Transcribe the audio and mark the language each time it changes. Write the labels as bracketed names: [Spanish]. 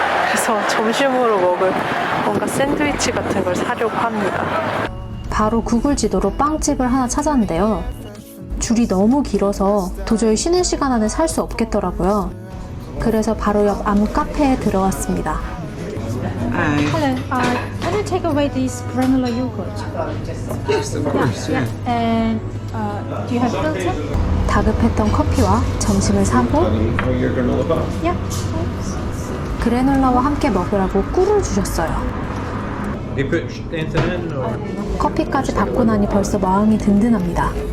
[Korean] 그래서 점심으로 먹을 뭔가 샌드위치 같은 걸 사려고 합니다. 바로 구글 지도로 빵집을 하나 찾았는데요. 줄이 너무 길어서 도저히 쉬는 시간 안에 살 수 없겠더라고요. 그래서 바로 옆 암카페에 들어왔습니다. [English] Hi. Hello. Can I take away this granular yogurt? Yes, of course. Yeah. And do you have filter? [Korean] 다급했던 커피와 점심을 사고 [English] You're gonna look up. [Korean] 그래놀라와 함께 먹으라고 꿀을 주셨어요. [English] You put anything in, or [Korean] 커피까지 받고 나니 벌써 마음이 든든합니다.